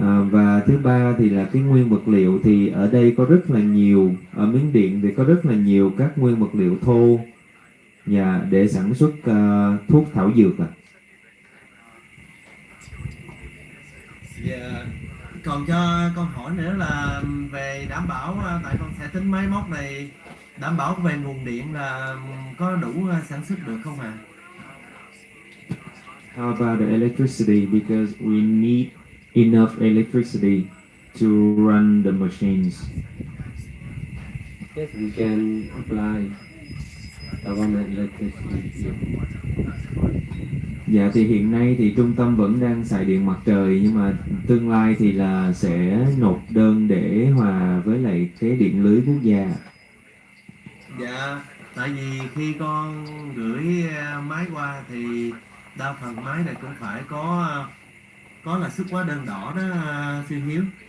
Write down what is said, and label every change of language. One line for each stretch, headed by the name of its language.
Vietnamese: Và thứ ba thì là cái nguyên vật liệu, thì ở đây có rất là nhiều, ở Miến Điện thì có rất là nhiều các nguyên vật liệu thô để sản xuất thuốc thảo dược. Dạ. Còn cho con hỏi nữa là về đảm bảo, tại con sẽ tính máy móc này, đảm bảo về nguồn điện là có đủ sản xuất được không ạ?
English: How about the electricity? Because we need enough electricity to run the machines. Yes, we can apply government electricity.
Vietnamese: Dạ, thì hiện nay thì trung tâm vẫn đang xài điện mặt trời, nhưng mà tương lai thì là sẽ nộp đơn để hòa với lại cái điện lưới quốc gia. Dạ, tại vì khi con gửi máy qua thì đa phần máy này cũng phải có là xuất hóa đơn đỏ đó sư Hiếu.